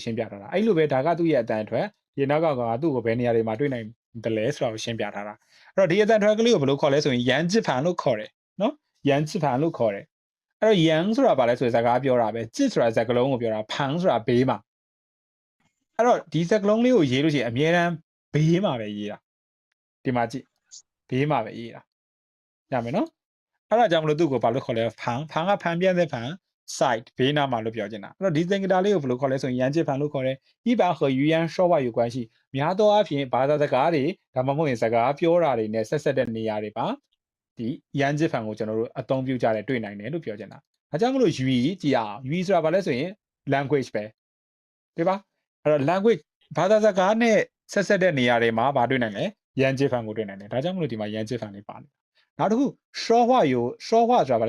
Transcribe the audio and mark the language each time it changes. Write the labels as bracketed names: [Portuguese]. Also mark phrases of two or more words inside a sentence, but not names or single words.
[Burmese] ရှင်းပြထားတာအဲ့လိုပဲဒါကသူ့ရဲ့အတန်ထွက်ဒီနောက်ကသူ့ကိုဘယ်နေရာတွေမှာတွေ့နိုင်တယ်လဲဆိုတာကိုရှင်းပြထားတာအဲ့တော့ဒီအတန်ထွက်ကလေးကိုဘယ်လိုခေါ်လဲဆိုရင်ရန်字盘လို့ခေါ်တယ်နော်ရန်字盘လို့ခေါ်တယ်အဲ့တော့ရန်ဆိုတာဘာလဲဆိုရင်စကားပြောတာပဲ字ဆိုတာစကားလုံးကိုပြောတာ盘ဆိုတာဘေးမှာအဲ့တော့ဒီစကားလုံးလေးကိုရေးလို့ရှိရင်အမြဲတမ်းဘေးမှာပဲရေးတာဒီမှာကြည့်ဘေးမှာပဲရေးတာရမယ်နော်အဲ့ဒါကြောင့်မလို့သူ့ကိုဘာလို့ခေါ်လဲဖန်ကဖန်ပြတဲ့ဖန် site ဘေးနားမှာလို့ပြောချင်တာအဲ့ တော့ဒီသင်္ကေတလေးကိုဘယ်လိုခေါ်လဲဆိုရင်ရန်ကျဖန်လို့ခေါ်တယ် [Chinese] 一般和语言说话有关系 [Burmese] များသောအားဖြင့်ဘာသာစကားတွေဒါမှမဟုတ်ရင်စကားပြောတာတွေနဲ့ဆက်ဆက်တဲ့နေရာတွေပါဒီရန်ကျဖန်ကိုကျွန်တော်တို့အသုံးပြုကြတယ်တွေ့နိုင်တယ်လို့ပြောချင်တာဒါကြောင့်မလို့语ကြည့်အောင်语ဆိုတာဘာလဲဆိုရင် language ပဲ对吧အဲ့တော့ language ဘာသာစကားနဲ့ဆက်ဆက်တဲ့နေရာတွေမှာဘာတွေ့နိုင်လဲရန်ကျဖန်ကိုတွေ့နိုင်တယ်ဒါကြောင့်မလို့ဒီမှာရန်ကျဖန်လေးပါနေနောက်တစ်ခု说话ဆိုတာဘာလဲ